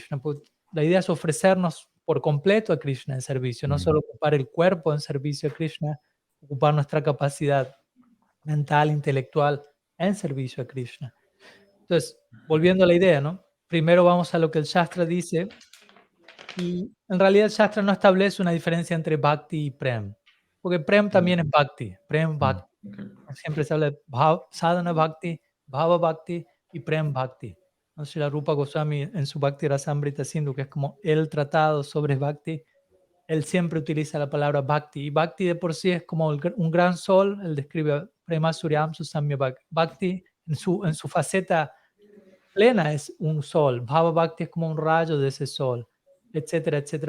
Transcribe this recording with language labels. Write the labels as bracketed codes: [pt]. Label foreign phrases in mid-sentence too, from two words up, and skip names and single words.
[es] Pues la idea es ofrecernos por completo a Krishna en servicio, no solo ocupar el cuerpo en servicio a Krishna, ocupar nuestra capacidad mental, intelectual en servicio a Krishna. Entonces, volviendo a la idea, ¿no? Primero vamos a lo que el Shastra dice, y en realidad el Shastra no establece una diferencia entre Bhakti y Prem, porque Prem también es Bhakti, [sa] प्रेम भक्ति. [es] Siempre se habla de [sa] साधन भक्ति, भाव भक्ति [es] y [sa] प्रेम भक्ति. [es] ¿No? Srila Rupa Goswami en su Bhakti Rasamrita Sindhu, que es como el tratado sobre Bhakti, él siempre utiliza la palabra Bhakti. Y Bhakti de por sí es como un gran sol. Él describe [sa] प्रेम सूर्यं सुसाम्य [es] Bhakti en su faceta plena es un sol. [sa] भाव भक्ति [es] es como un rayo de ese sol, etcétera, etcétera.